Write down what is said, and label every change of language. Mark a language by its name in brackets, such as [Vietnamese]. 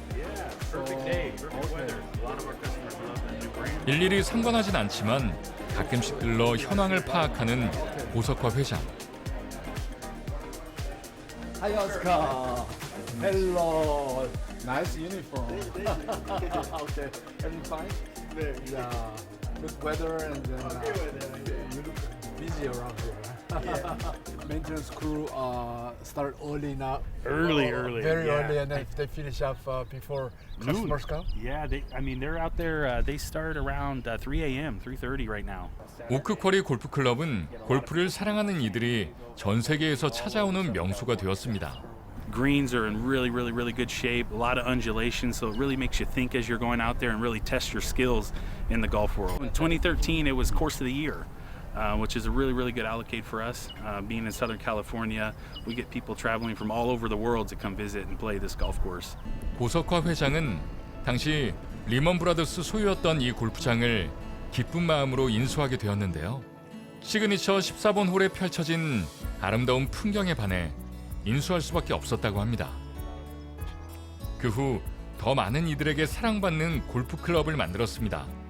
[English] Yeah, perfect day, perfect weather. A lot of our customers love the new brand. [Korean] 일일이 상관하진 않지만 가끔씩 들러 현황을 파악하는 고석화 회장. [English] Hi, Oscar. Hello. Nice uniform. Okay. Everything fine? Yeah. Good weather and then you look busy around here. Maintenance crew start early now. Early, Very yeah. early, and then they finish up before customers come. Yeah, they're out there. They start around 3 a.m., 3:30 right now. [Korean] 오크 쿼리 골프 클럽은 골프를 사랑하는 이들이 전 세계에서 찾아오는 명소가 되었습니다. [English] Greens are in really good shape. A lot of undulation, so it really makes you think as you're going out there and really test your skills in the golf world. In 2013, it was Course of the Year. Which is a really good allocate for us. Being in Southern California, we get people traveling from all over the world to come visit and play this golf course. [Korean] 고석화 회장은 당시 리먼 브라더스 소유였던 이 골프장을 기쁜 마음으로 인수하게 되었는데요. 시그니처 14번 홀에 펼쳐진 아름다운 풍경에 반해 인수할 수밖에 없었다고 합니다. 그 후 더 많은 이들에게 사랑받는 골프 클럽을 만들었습니다.